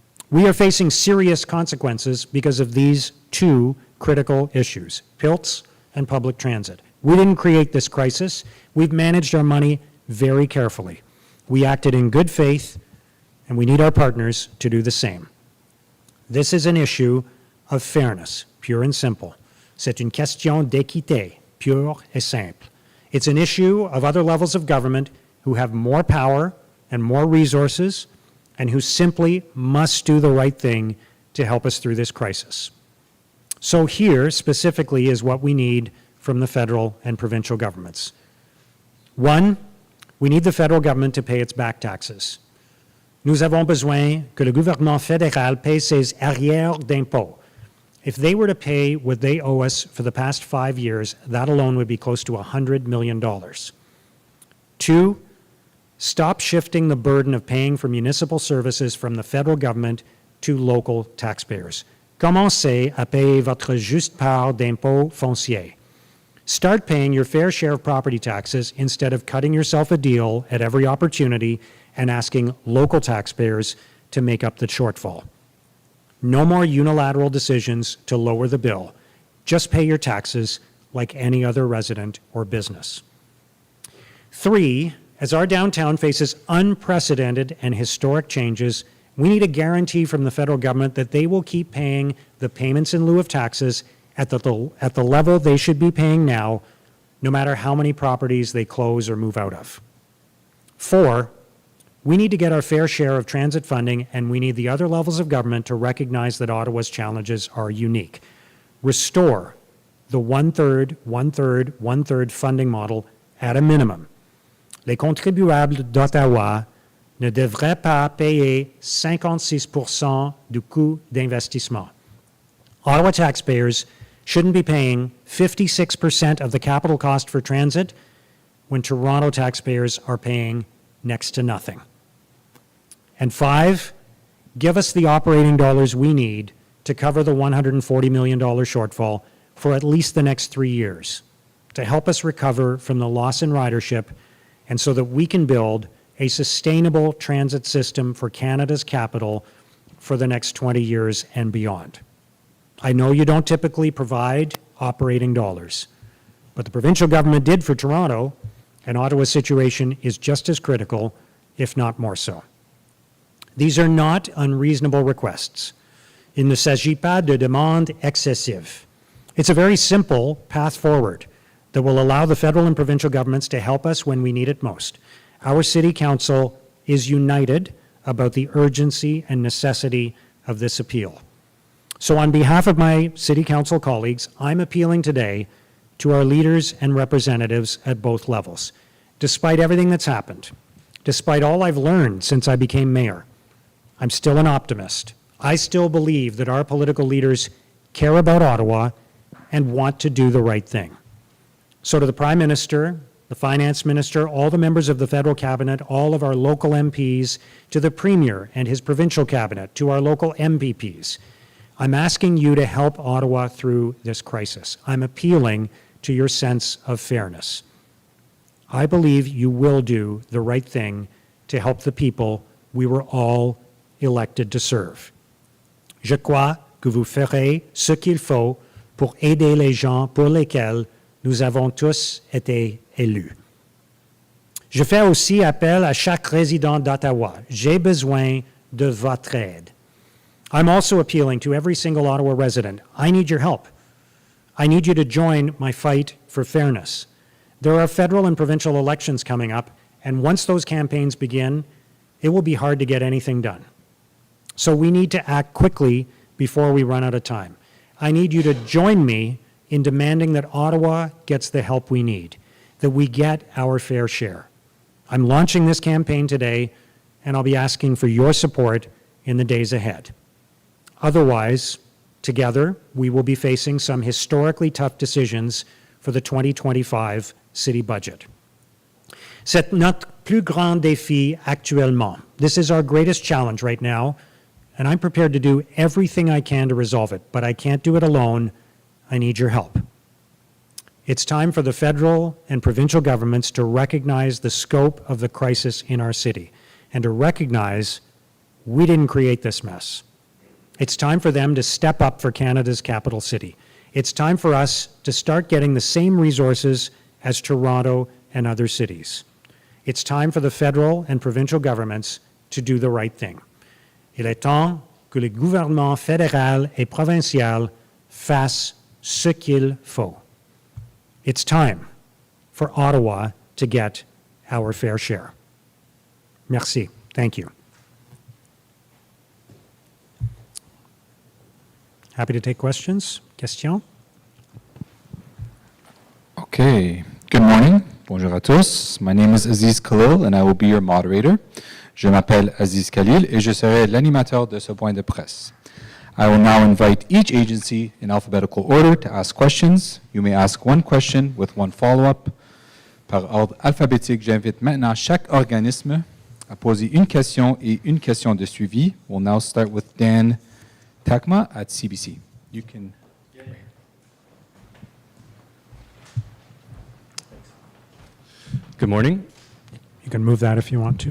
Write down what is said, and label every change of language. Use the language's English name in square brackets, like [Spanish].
[English] We are facing serious consequences because of these two critical issues, PILTs and public transit. We didn't create this crisis. We've managed our money very carefully. We acted in good faith, and we need our partners to do the same. This is an issue of fairness, pure and simple. [French] C'est une question d'équité, pure et simple. [English] It's an issue of other levels of government who have more power and more resources and who simply must do the right thing to help us through this crisis. So here, specifically, is what we need from the federal and provincial governments. One, we need the federal government to pay its back taxes. [French] Nous avons besoin que le gouvernement fédéral paye ses arrières d'impôts. [English] If they were to pay what they owe us for the past 5 years, that alone would be close to $100 million. Two, stop shifting the burden of paying for municipal services from the federal government to local taxpayers. [French] Commencez à payer votre juste part d'impôts fonciers. [English] Start paying your fair share of property taxes instead of cutting yourself a deal at every opportunity and asking local taxpayers to make up the shortfall. No more unilateral decisions to lower the bill. Just pay your taxes like any other resident or business. 3, as our downtown faces unprecedented and historic changes, we need a guarantee from the federal government that they will keep paying the payments in lieu of taxes at the level they should be paying now, no matter how many properties they close or move out of. 4, we need to get our fair share of transit funding, and we need the other levels of government to recognize that Ottawa's challenges are unique. Restore the one-third, one-third, one-third funding model at a minimum. [French] Les contribuables d'Ottawa ne devraient pas payer 56% du coût d'investissement. [English] Ottawa taxpayers shouldn't be paying 56% of the capital cost for transit when Toronto taxpayers are paying next to nothing. And 5, give us the operating dollars we need to cover the $140 million shortfall for at least the next 3 years, to help us recover from the loss in ridership and so that we can build a sustainable transit system for Canada's capital for the next 20 years and beyond. I know you don't typically provide operating dollars, but the provincial government did for Toronto, and Ottawa's situation is just as critical, if not more so. These are not unreasonable requests. [French] Il ne s'agit pas de demandes excessives. [English] It's a very simple path forward that will allow the federal and provincial governments to help us when we need it most. Our City Council is united about the urgency and necessity of this appeal. So on behalf of my City Council colleagues, I'm appealing today to our leaders and representatives at both levels. Despite everything that's happened, despite all I've learned since I became mayor, I'm still an optimist. I still believe that our political leaders care about Ottawa and want to do the right thing. So to the Prime Minister, the Finance Minister, all the members of the federal cabinet, all of our local MPs, to the Premier and his provincial cabinet, to our local MPPs, I'm asking you to help Ottawa through this crisis. I'm appealing to your sense of fairness. I believe you will do the right thing to help the people we were all elected to serve. [French] Je crois que vous ferez ce qu'il faut pour aider les gens pour lesquels nous avons tous été élus. Je fais aussi appel à chaque résident d'Ottawa. J'ai besoin de votre aide. [English] I'm also appealing to every single Ottawa resident. I need your help. I need you to join my fight for fairness. There are federal and provincial elections coming up, and once those campaigns begin, it will be hard to get anything done. So we need to act quickly before we run out of time. I need you to join me in demanding that Ottawa gets the help we need, that we get our fair share. I'm launching this campaign today, and I'll be asking for your support in the days ahead. Otherwise, together, we will be facing some historically tough decisions for the 2025 city budget. [French] C'est notre plus grand défi actuellement. [English] This is our greatest challenge right now, and I'm prepared to do everything I can to resolve it, but I can't do it alone. I need your help. It's time for the federal and provincial governments to recognize the scope of the crisis in our city and to recognize we didn't create this mess. It's time for them to step up for Canada's capital city. It's time for us to start getting the same resources as Toronto and other cities. It's time for the federal and provincial governments to do the right thing. [French] Il est temps que le gouvernement fédéral et provincial fassent ce qu'il faut. [English] It's time for Ottawa to get our fair share. [French] Merci. [English] Thank you. Happy to take questions. Questions? Okay. Good morning. [French] Bonjour à tous. [English] My name is Aziz Khalil and I will be your moderator. [French] Je m'appelle Aziz Khalil et je serai l'animateur de ce point de presse. [English] I will now invite each agency in alphabetical order to ask questions. You may ask one question with one follow-up. [French] Par ordre alphabétique, j'invite maintenant chaque organisme à poser une question et une question de suivi. [English] We'll now start with Dan Takma at CBC. You can. Good morning. You can move that if you want to.